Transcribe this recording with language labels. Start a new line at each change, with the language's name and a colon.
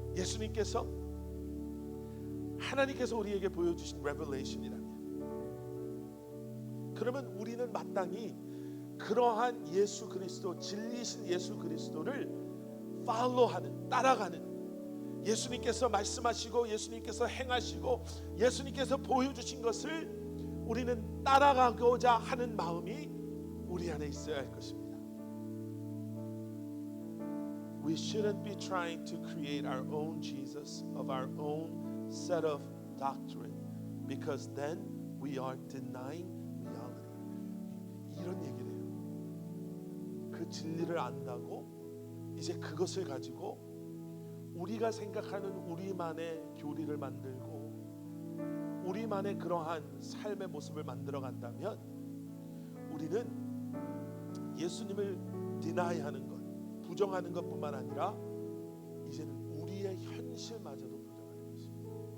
Korean: 예수님께서, 하나님께서 우리에게 보여주신 레벨레이션이라면, 그러면 우리는 마땅히 그러한 예수 그리스도, 진리신 예수 그리스도를 팔로우하는, 따라가는, 예수님께서 말씀하시고 예수님께서 행하시고 예수님께서 보여주신 것을 우리는 따라가고자 하는 마음이 우리 안에 있어야 할 것입니다.
English: We shouldn't be trying to create our own Jesus of our own set of doctrine, because then we are denying reality.
Korean: 이런 얘기를 해요. 그 진리를 안다고 이제 그것을 가지고 우리가 생각하는 우리만의 교리를 만들고 우리만의 그러한 삶의 모습을 만들어 간다면 우리는 예수님을 디나이하는 것, 부정하는 것뿐만 아니라 이제는 우리의 현실마저도 부정하는 것입니다.